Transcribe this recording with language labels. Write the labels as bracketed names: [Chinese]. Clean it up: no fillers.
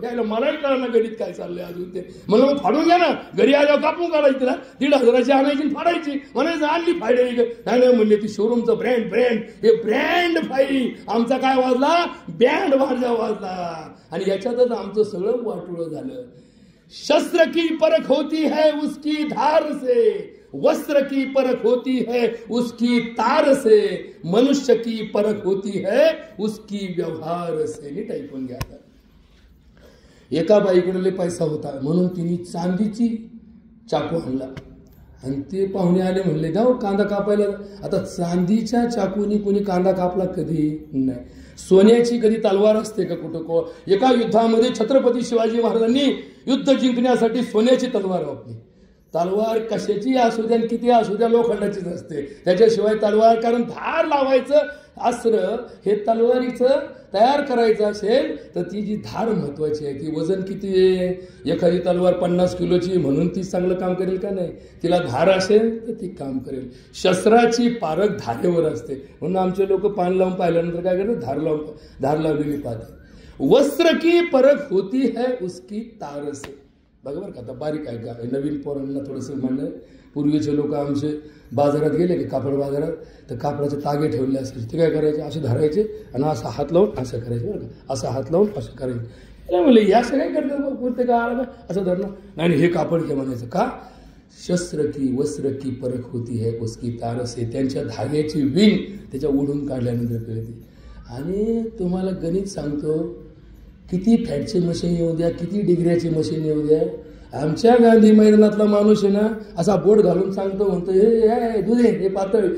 [Marathi] काय मलाही कळलं ना गणित काय चाललंय अजून ते. म्हणलं मग फाडून घ्या ना, घरी आल्यावर कापून काढायची ना, 1,500ची आणायची फाडायची. म्हणायचं आणली फायडे. नाही म्हणले ती शोरूमचं ब्रँड ब्रँड हे ब्रँड फाई. आमचा काय वाजला? बँड वाजला. आणि याच्यातच आमचं सगळं वाटोळं झालं. [Hindi] शस्त्र की परख होती है उसकी धार से, वस्त्र की परख होती है उसकी तार से, मनुष्य की परख होती है उसकी व्यवहार से. [Marathi] नीट ऐकून घ्या. एका बाईकडे पैसा होता म्हणून तिने चांदीची चाकू आणला आणि ते पाहुणे आले म्हणले जाऊ कांदा कापायला. आता चांदीच्या चाकूनी कोणी कांदा कापला कधी नाही. सोन्याची कधी तलवार असते का कुठं? एका युद्धामध्ये छत्रपती शिवाजी महाराजांनी युद्ध जिंकण्यासाठी सोन्याची तलवार वापरली. तलवार कशाची असू द्या आणि किती असू द्या लोखंडाचीच असते. त्याच्याशिवाय तलवार, कारण धार लावायचं अस्त्र हे तलवारीचं तयार करायचं असेल तर ती जी धार महत्वाची आहे. ती वजन किती आहे? एखादी तलवार 50 किलोची म्हणून ती चांगलं काम करेल का? नाही. तिला धार असेल तर ती काम करेल. शस्त्राची पारख धारेवर असते. म्हणून आमचे लोक पान लावून पाहिल्यानंतर काय करतात? धार लावलेली पाहतात. [Hindi] वस्त्र की परख होती है उसकी तार से. [Marathi] बघा बरं का, आता बारीक आहे का नवीन पोरांना थोडंसं म्हणणं. पूर्वीचे लोक आमचे बाजारात गेले की कापड बाजारात तर कापडाचे तागे ठेवले असायचे. ते काय करायचे? असे धरायचे आणि असा हात लावून असं करायचे. बरं का, असा हात लावून असं करायचे. म्हणले या असं काय करतात कोणते का आला असं धरणं नाही. हे कापड घे म्हणायचं का? [Hindi] शस्त्र की वस्त्र की परख होती है उसकी तार से. [Marathi] त्यांच्या धाग्याची विण त्याच्या ओढून काढल्यानंतर कळते. आणि तुम्हाला गणित सांगतो, किती फॅटचे मशीन येऊ द्या, किती डिग्र्याची मशीन येऊ द्या, आमच्या गांधी मैदानातला माणूस आहे ना असा बोट घालून सांगतो, म्हणतो हे दूध आहे हे पातळ.